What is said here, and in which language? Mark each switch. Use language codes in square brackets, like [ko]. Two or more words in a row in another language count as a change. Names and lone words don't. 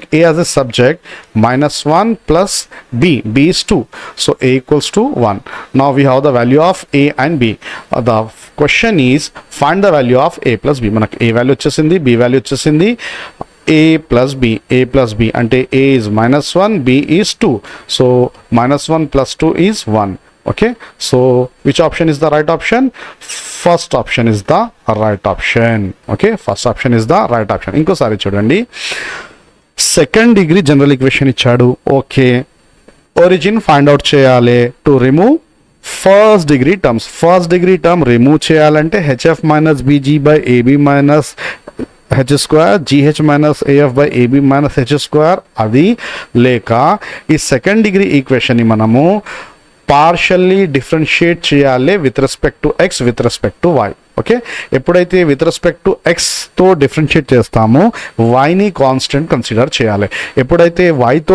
[en] a as a subject minus 1 plus b is 2 so a equals to 1 now we have the value of a and b the question is find the value of a plus b [te] మనకు a value వచ్చేసింది b value వచ్చేసింది [en] a plus b ante a is minus 1 b is 2 so minus 1 plus 2 is 1 okay so which option is the right option first option is the right option okay first option is the right option [te] ఇంకోసారి చూడండి [en] second degree general equation [te] ఇచ్చాడు ఓకే ఒరిజిన్ [en] find out [te] చేయాలి [en] to remove first degree term remove [te] చేయాలంటే [en] hf minus bg by ab minus h square gh minus af by ab minus h square [te] అది లేక ఈ [en] second degree equation [te] ని మనము [en] partially differentiate [te] చేయాలి [en] with respect to x with respect to y okay [te] ఎప్పుడైతే [en] with respect to [te] ఎక్స్తో డిఫరెన్షియేట్ చేస్తామో వైని [en] constant consider [te] చేయాలి ఎప్పుడైతే వైతో